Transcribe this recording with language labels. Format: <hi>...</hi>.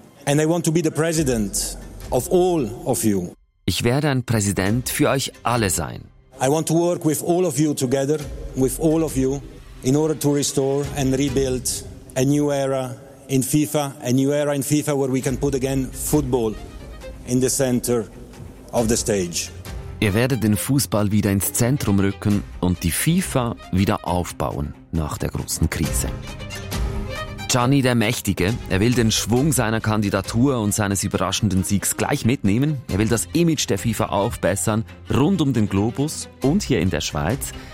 <en>And I want to be the president of all of you.</en> <de>Ich werde ein Präsident für euch alle sein.</de> <en>I want to work with all of you together, with all of you, in order to restore and rebuild a new era in FIFA, a new era in FIFA where we can put again football in the center of the stage.</en> <de>Ihr werdet den Fußball wieder ins Zentrum rücken und die FIFA wieder aufbauen nach der großen Krise. Gianni der Mächtige, er will den Schwung seiner Kandidatur und seines überraschenden Siegs gleich mitnehmen. Er will das Image der FIFA aufbessern, rund um den Globus und hier in der Schweiz.</de>